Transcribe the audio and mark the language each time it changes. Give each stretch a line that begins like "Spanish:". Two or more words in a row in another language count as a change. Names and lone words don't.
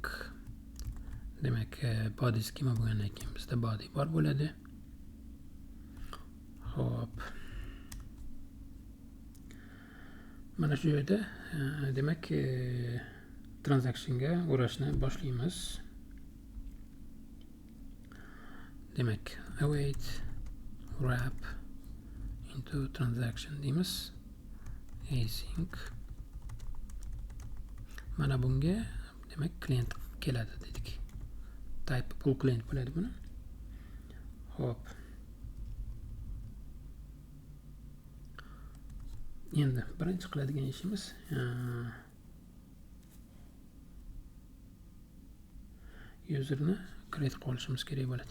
Uzbek: Demak,
English: body schema
Uzbek: bo'lgandan keyin bizda body bor bo'ladi. Xo'p. Mana shu yerda demak transactionga o'rashni boshlaymiz. Demak,
English: await wrap into transaction deymiz. Async.
Uzbek: Mana bunga demak klient keladi dedik.
English: Type pull client
Uzbek: bo'ladi buni. Xo'p. Endi birinchi qiladigan ishimiz userni create qilishimiz kerak bo'ladi.